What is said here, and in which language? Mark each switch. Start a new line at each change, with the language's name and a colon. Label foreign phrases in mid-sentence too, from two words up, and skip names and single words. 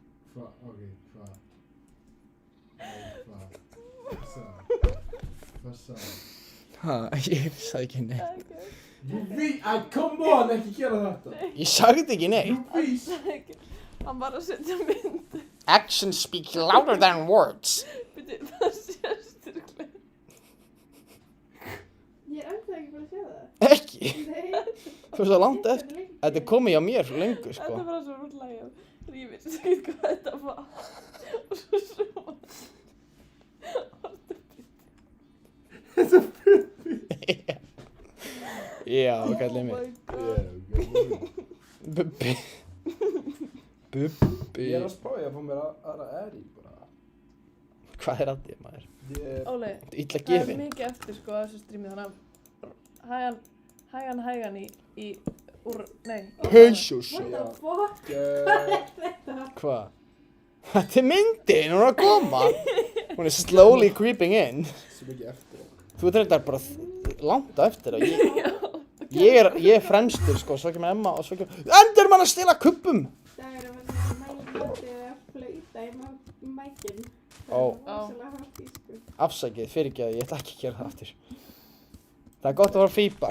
Icelandic: Hvað? Ok, hvað? Hvað? Hvað sagði? Ha, ég sagði ekki neitt.
English: Come on,
Icelandic: ekki gera þetta. Ég sagði ekki neitt. Hann var að setja mynd.
English: Actions speak louder than words.
Icelandic: Bíddu, það sést örugglega. Ég er ennþá ekki búin að sjá það. Ekki? Nei. Þú er svo langt eftir. Þetta er komið hjá mér lengur, Þetta sko. er bara svo rútt lagið. Ég vissi ekki hvað þetta var. Og svo Já, kallið mig.
English: Oh my god.
Icelandic: Bubbi. Bubbi. Ég er að spája að fá mér aðra eri bara. Hvað er að þér, maður? Óli, Illa það er gefin. mikið eftir sko að þessu strími þannig að hægan nei. Hauðsjús.
English: What the fuck?
Icelandic: Hvað? Þetta er myndin, hún er að koma. Hún er
English: slowly creeping in.
Icelandic: Svo mikið eftir. Þú ert reyndar bara langt á eftir og ég er fremstur, sko, svo kemur Emma og svo kemur Enderman að stela kubbum! Það er að flauta í mækinn. Ó. Það er rosalega hátt í, sko. Afsakið, fyrirgefðu, ég ætla ekki að gera það aftur. Það er gott að fara feedback.